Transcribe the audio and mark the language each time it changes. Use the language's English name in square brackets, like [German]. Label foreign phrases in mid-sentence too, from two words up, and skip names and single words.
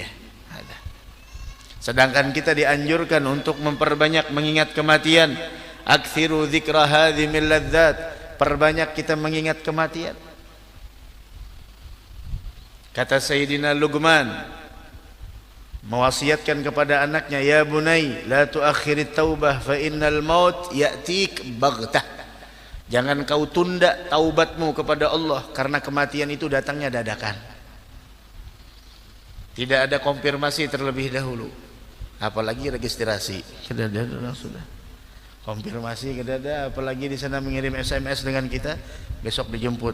[Indonesian] Sedangkan kita dianjurkan untuk memperbanyak mengingat kematian. [Arabic] أكثروا ذكر هادم اللذات, [Indonesian] perbanyak kita mengingat kematian. Kata Sayyidina Luqman mewasiatkan kepada anaknya, [Arabic] يا بني لا تؤخر التوبة فإن الموت يأتيك بغتة. [Indonesian] Jangan kau tunda taubatmu kepada Allah, karena kematian itu datangnya dadakan. Tidak ada konfirmasi terlebih dahulu, apalagi registrasi. Sudah konfirmasi kedada, apalagi di sana mengirim SMS dengan kita, besok dijemput.